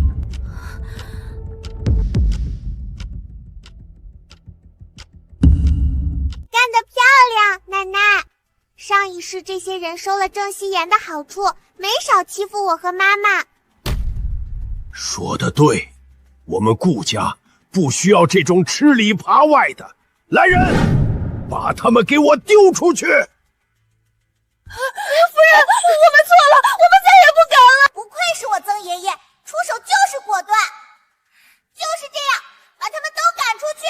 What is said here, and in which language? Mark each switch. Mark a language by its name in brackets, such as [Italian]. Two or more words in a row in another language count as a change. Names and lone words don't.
[Chinese] 幹得漂亮，奶奶！上一世這些人收了鄭希言的好處，沒少欺負我和媽媽。說得對，我們顧家不需要這種吃裡扒外的。來人，把他們給我丟出去！夫人，我們錯了，我們再也不敢了。不愧是我曾爺爺，出手就是果斷。就是這樣，把他们都趕出去。